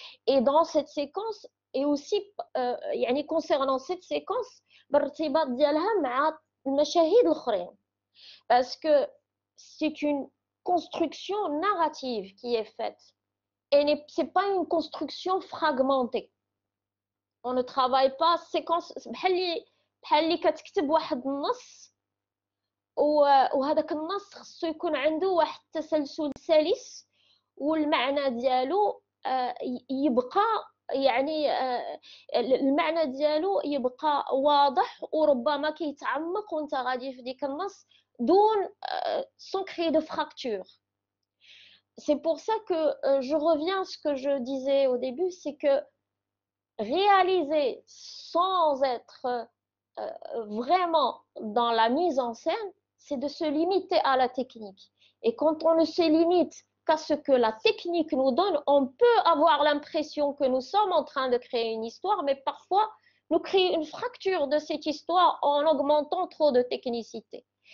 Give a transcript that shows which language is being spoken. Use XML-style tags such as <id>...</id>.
<fr>Et dans cette séquence, et aussi concernant cette séquence, parce que c'est une construction narrative qui est faite. Et ce n'est pas une construction fragmentée. On ne travaille pas séquence</fr> <ar>بحال اللي كتكتب واحد النص وهذاك النص خصو يكون عنده واحد التسلسل سلس والمعنى ديالو يبقى يعني المعنى ديالو يبقى واضح وربما كيتعمق وانت غادي في ديك النص دون</ar> <fr>sans créer de fracture. C'est pour ça que je reviens à ce que je disais au début, c'est que réaliser sans être vraiment dans la mise en scène, c'est de se limiter à la technique. Et quand on ne se limite qu'à ce que la technique nous donne, on peut avoir l'impression que nous sommes en train de créer une histoire, mais parfois nous créons une fracture de cette histoire en augmentant trop de technicité.</fr>